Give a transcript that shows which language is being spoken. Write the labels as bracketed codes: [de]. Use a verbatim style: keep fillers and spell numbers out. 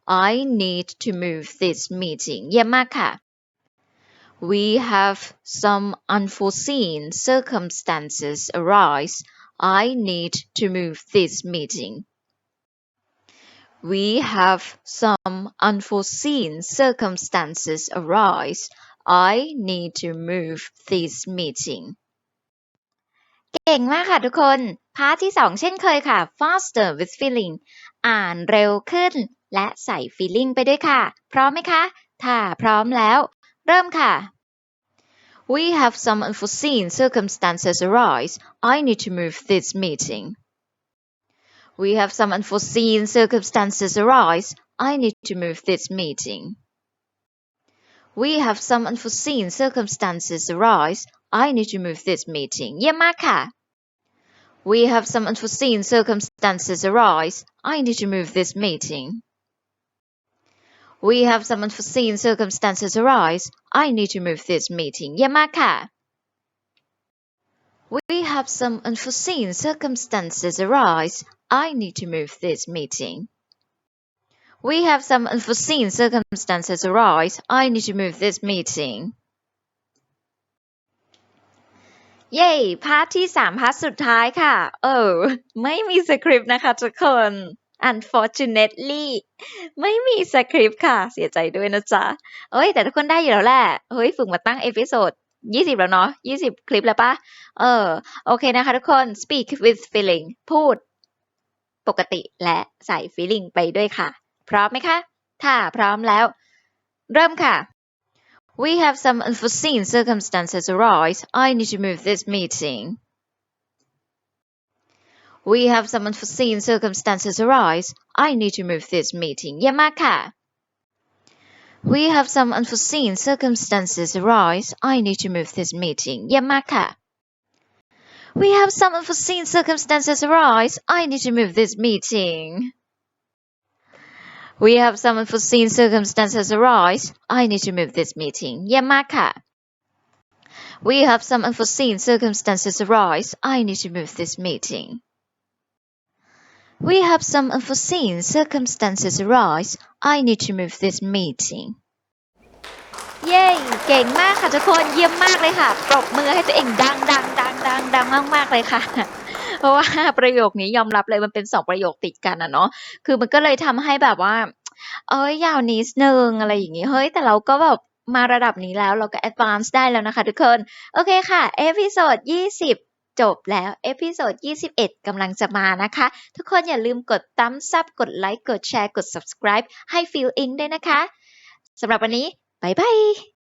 [en] I need to move this meeting. [th] เยี่ยมมากค่ะ [en] We have some unforeseen circumstances arise. I need to move this meeting. We have some unforeseen circumstances arise. I need to move this meeting. [th] เก่งมากค่ะทุกคน พาร์ทที่ สอง เช่นเคยค่ะ [en] Faster with Feeling [th] อ่านเร็วขึ้น และใส่ Feeling ไปด้วยค่ะ พร้อมไหมคะ ถ้าพร้อมแล้ว เริ่มค่ะ [en] We have some unforeseen circumstances arise. I need to move this meeting. We have some unforeseen circumstances arise. I need to move this meeting. We have some unforeseen circumstances arise. I need to move this meeting. [th] เยี่ยมมากค่ะ [en] We have some unforeseen circumstances arise. I need to move this meeting. We have some unforeseen circumstances arise. I need to move this meeting. [th] เยี่ยมมากค่ะ [en] We have some unforeseen circumstances arise. I need to move this meeting. We have some unforeseen circumstances arise. I need to move this meeting. [th] เย้ พาร์ทที่ สาม พาร์ทสุดท้ายค่ะ เออ ไม่มีสคริปต์นะคะทุกคน unfortunately ไม่มีสคริปต์ค่ะ เสียใจด้วยนะจ๊ะ เอ้ย แต่ทุกคนได้อยู่แล้วแหละ เฮ้ย ฝึกมาตั้งเอพิโซดยี่สิบ แล้วเนาะ ยี่สิบ คลิปแล้วปะเออ โอเคนะคะทุกคน [en] speak with feeling [th] พูดปกติและใส่ feeling ไปด้วยค่ะ พร้อมไหมคะ ถ้าพร้อมแล้ว เริ่มค่ะ [en] We have some unforeseen circumstances arise. I need to move this meeting. We have some unforeseen circumstances arise. I need to move this meeting. [th] เยี่ยมมากค่ะ [en] We have some unforeseen circumstances arise. I need to move this meeting. [th] เยี่ยมมากค่ะ [en] We have some unforeseen circumstances arise. I need to move this meeting. We have some unforeseen circumstances arise. I need to move this meeting. [th] เยี่ยมมากค่ะ [en] We have some unforeseen circumstances arise. I need to move this meeting. We have some unforeseen circumstances arise. I need to move this meeting. [th] เย้ เก่งมากค่ะทุกคน เยี่ยมมากเลยค่ะ ปรบมือให้ตัวเองดังดังดังดังดังมากๆเลยค่ะ เพราะว่าประโยคนี้ยอมรับเลยมันเป็นสองประโยคติดกันอะเนาะ คือมันก็เลยทำให้แบบว่า เอ้ยยาวนิดนึงอะไรอย่างงี้ เฮ้ย แต่เราก็แบบมาระดับนี้แล้วเราก็ advance ได้แล้วนะคะทุกคน โอเคค่ะ เอพิโซดยี่สิบ จบแล้ว เอพิโซดยี่สิบเอ็ดกำลังจะมานะคะ ทุกคนอย่าลืมกดตั้มซับ กดไลค์ กดแชร์ กด subscribe ให้ Feel In ด้วยนะคะ สำหรับวันนี้ บายบาย